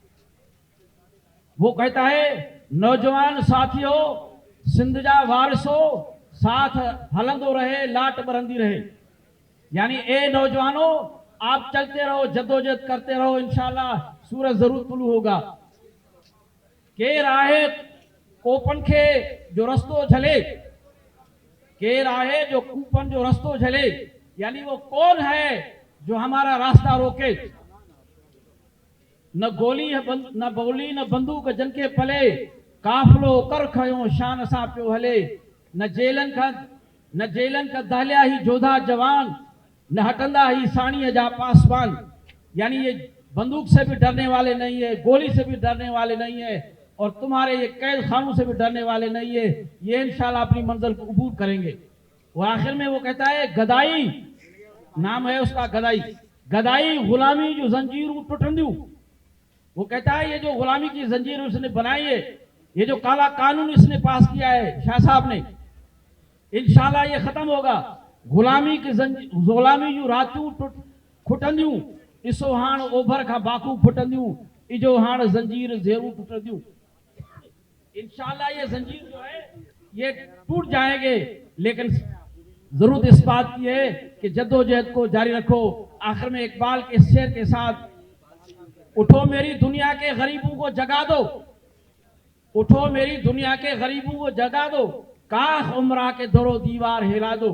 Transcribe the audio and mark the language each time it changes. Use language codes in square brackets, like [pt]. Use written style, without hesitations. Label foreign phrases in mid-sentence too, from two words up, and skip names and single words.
[hi] वो कहता है, [sd] नौजवान साथियों सिंध जा वारिसो, साथ हलंदो रहे, लाट बरंदी रहे। [hi] यानी ए नौजवानों, आप चलते रहो, जद्दोजहद करते रहो, इंशाअल्लाह सूरज जरूर तुलू होगा। [sd] के राहे कोपन खे जो रस्तो झले, केर आहे जो कूपन जो रस्तो झले, [hi] यानी वो कौन है जो हमारा रास्ता रोके। [sd] न गोली न बोली न बंदूक जनके पले, काफिलो कर खयो शान सां पियो हले। न जेलन का दहलिया ही जोधा जवान, न हटंदा ही साणीअ जा पासवान। [hi] यानी ये बंदूक से भी डरने वाले नहीं है, गोली से भी डरने वाले नहीं है, और तुम्हारे ये कैद खानों से भी डरने वाले नहीं है। ये इंशाल्लाह अपनी मंजिल को अबूर करेंगे। वो आखिर में वो कहता है गदाई, नाम है उसका गदाई। [sd] गदाई गुलामी जो जंजीरों टुटंदियूं। [hi] वो कहता है ये जो गुलामी की जंजीर उसने बनाई है, ये जो काला कानून इसने पास किया है शाह साहब ने, इंशाल्लाह ये खत्म होगा। [sd] गुलामी जो रातूं खुटंदियूं, ॾिसो हाणे ओभर खां बाकू फुटंदियूं, इजो हाणे जंजीर ज़ेरूं टुटंदियूं। [hi] इंशाल्लाह ये जंजीर जो है ये टूट जाएंगे, लेकिन जरूरत इस बात की है कि जद्दोजहद को जारी रखो। आखिर में इकबाल के शेर के साथ, उठो मेरी दुनिया के गरीबों को जगा दो, उठो मेरी दुनिया के गरीबों को जगा दो, काश उमरा के दरो दीवार हिला दो।